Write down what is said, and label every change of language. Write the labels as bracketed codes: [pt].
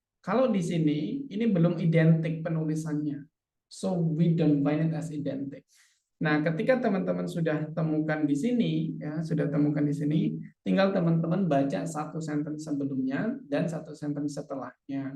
[id] Kalau di sini, ini belum identik penulisannya. [en] So we don't find it as identic. [id] Nah, ketika teman-teman sudah temukan di sini, ya, tinggal teman-teman baca satu sentence sebelumnya dan satu sentence setelahnya.